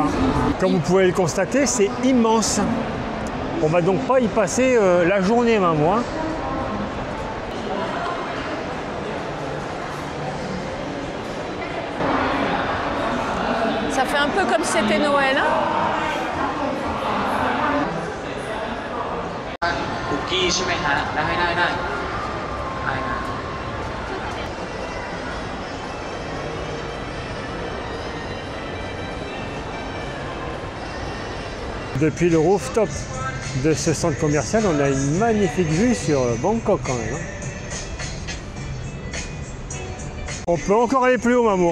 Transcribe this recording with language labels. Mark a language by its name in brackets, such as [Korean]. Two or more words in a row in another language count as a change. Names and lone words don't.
[French] Comme vous pouvez le constater, c'est immense. On va donc pas y passer la journée, même moi. Ça fait un peu comme si c'était Noël, hein. [Thai] Cookie ใช่ไหมฮะได้ได้ได้ได้นะ [French] Depuis le rooftop de ce centre commercial, on a une magnifique vue sur Bangkok quand même, hein. On peut encore aller plus haut, Mamour.